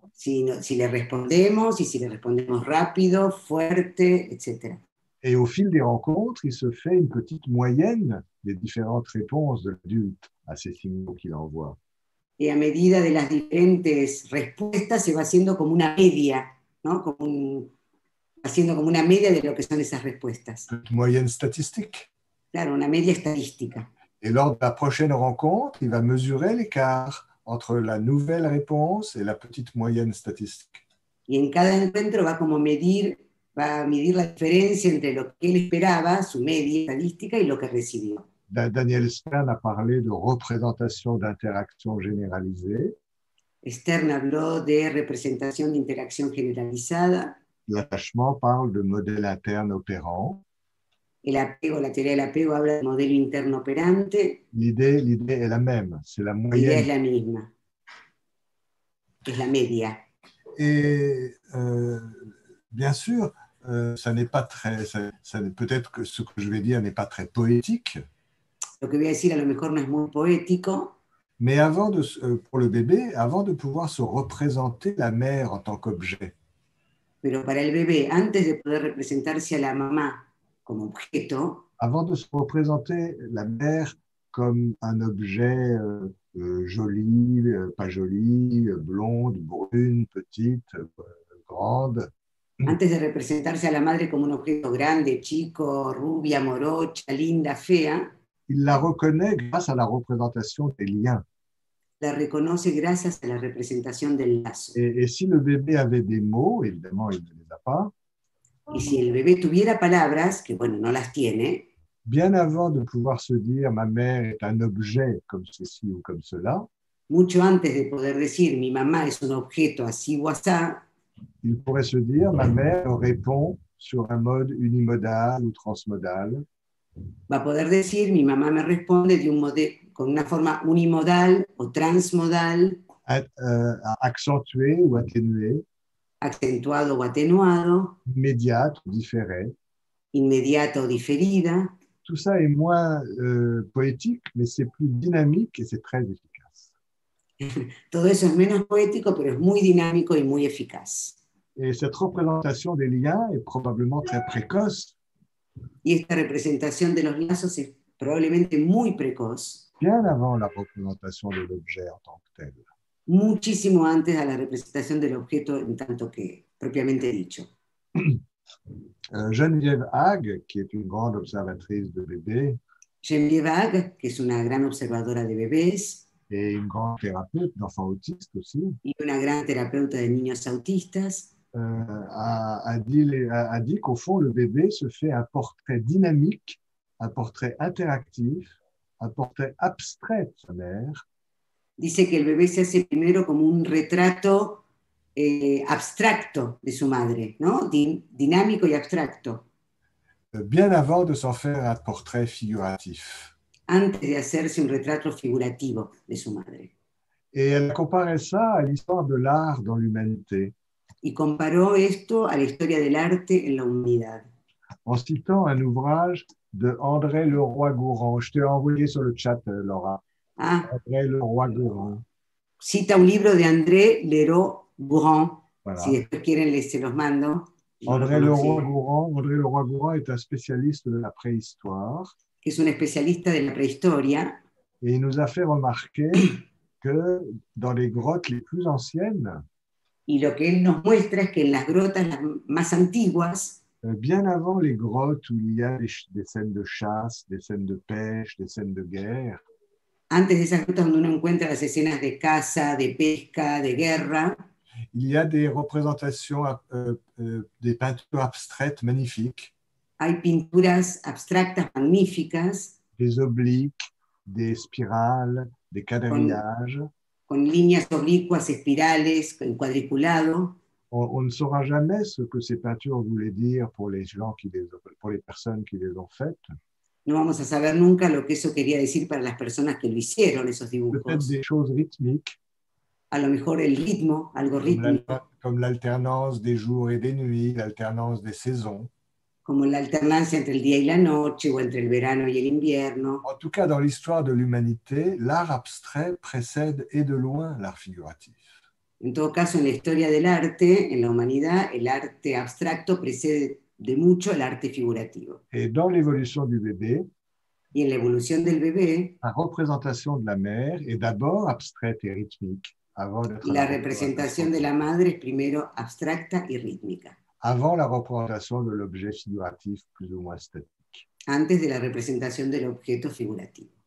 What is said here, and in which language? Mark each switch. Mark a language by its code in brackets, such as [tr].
[es] Si le respondemos y si le respondemos rápido, fuerte, etc. [fr] Et au fil des rencontres, il se fait une petite moyenne des différentes réponses de l'adulte à ces signaux qu'il envoie. [es] Y a medida de las diferentes respuestas se va haciendo como una media, ¿no? Haciendo como una media de lo que son esas respuestas. [fr] Une moyenne statistique. [es] Claro, una media estadística. [fr] Et lors de la prochaine rencontre, il va mesurer l'écart entre la nouvelle réponse et la petite moyenne statistique. [es] Y en cada encuentro va a medir la diferencia entre lo que él esperaba, su media estadística, y lo que recibió. [fr] Daniel Stern a parlé de représentation d'interaction généralisée. [es] Stern habló de representación de interacción generalizada. [fr] L'attachement parle de modèle interne opérant. [es] El apego, la teoría del apego habla de modelo interno operante. [fr] L'idée est la même, c'est la [es] La idea es [fr] moyenne. [es] la misma, es la media. [fr] Et bien sûr, ça n'est pas très, peut-être que ce que je vais dire n'est pas très poétique. [es] Lo que voy a decir a lo mejor no es muy poético, [fr] Mais pour le bébé, avant de pouvoir se représenter la mère en tant qu'objet, [es] pero para el bebé, antes de poder representarse a la mamá como objeto, [fr] avant de se représenter la mère comme un objet joli, pas joli, blonde, brune, petite, grande, [es] antes de representarse a la madre como un objeto grande, chico, rubia, morocha, linda, fea, [fr] il la reconnaît grâce à la représentation des liens. [es] la reconoce gracias a la representación del lazo. [fr] Et si le bébé avait des mots, évidemment, il ne les a pas, [es] Y si el bebé tuviera palabras, que bueno, no las tiene, [fr] bien avant de pouvoir se dire ma mère est un objet comme ceci ou comme cela, [es] mucho antes de poder decir mi mamá es un objeto así o asá, [fr] il pourrait se dire ma mère répond sur un mode unimodal ou transmodal, [es] va a poder decir mi mamá me responde con una forma unimodal o transmodal, [fr] accentuée ou atténuée, [es] acentuado o atenuado, [fr] immédiate ou différée. [es] inmediata o diferida. [fr] Tout ça est moins poétique, mais c'est plus dynamique et c'est très efficace. [es] Todo eso es menos poético, pero es muy dinámico y muy eficaz. [fr] Et cette représentation des liens est probablement très précoce, [es] Y esta representación de los lazos es probablemente muy precoz, [fr] bien avant la représentation de l'objet en tant que tel. [es] muchísimo antes a la representación del objeto en tanto que propiamente dicho. [fr] Geneviève Hague, qui est une grande observatrice de bébés, [es] Geneviève Hague, que es una gran observadora de bebés, [fr] et une grande thérapeute d'enfants autistes aussi, [es] y una gran terapeuta de niños autistas, [fr] a dit qu'au fond, le bébé se fait un portrait dynamique, un portrait interactif, un portrait abstrait de sa mère, [es] dice que el bebé se hace primero como un retrato abstracto de su madre, ¿no? Dinámico y abstracto, [fr] bien avant de s'en faire un portrait figuratif. [es] antes de hacerse un retrato figurativo de su madre. [fr] Et elle comparait ça à l'histoire de l'art dans l'humanité, [es] Y comparó esto a la historia del arte en la humanidad, [fr] en citant un ouvrage de André Leroy-Gourhan. Je t'ai envoyé sur le chat, Laura. Ah, André Leroy-Gourhan. [es] cita un libro de André Leroy-Gourhan. [fr] Voilà. [es] Si después quieren, se los mando. No lo André conocí. [fr] Leroy-Gourhan est un spécialiste de la préhistoire [es] Es un especialista de la prehistoria [fr] et il nous a fait remarquer que dans les grottes les plus anciennes, [es] y lo que él nos muestra es que en las grotas las más antiguas, [fr] bien avant les grottes où il y a des scènes de chasse, des scènes de pêche, des scènes de guerre, [es] antes de esas grotas donde uno encuentra las escenas de caza, de pesca, de guerra, [fr] il y a des représentations, des peintures abstraites magnifiques, [es] hay pinturas abstractas magníficas [fr] des obliques, des spirales, des quadrillages. [es] con líneas oblicuas, espirales, en cuadriculado. [fr] On ne saura jamais ce que ces peintures voulaient dire pour les personnes qui les ont faites. [es] No vamos a saber nunca lo que eso quería decir para las personas que lo hicieron, esos [fr] Peut-être [es] dibujos. [fr] des choses rythmiques, [es] A lo mejor el ritmo, algo rítmico, [fr] comme l'alternance des jours et des nuits, l'alternance des saisons. [es] como la alternancia entre el día y la noche, o entre el verano y el invierno. [fr] En tout cas, dans l'histoire de l'humanité, l'art abstrait précède et de loin l'art figuratif. [es] En todo caso, en la historia del arte, en la humanidad, el arte abstracto precede de mucho el arte figurativo. [fr] Et dans l'évolution du bébé, [es] Y en la evolución del bebé, [fr] la représentation de la mère est d'abord abstraite et rythmique, avant d'être [es] la representación de la madre es primero abstracta y rítmica, [fr] avant la représentation de l'objet figuratif plus ou moins statique. [es] antes de la representación del objeto figurativo.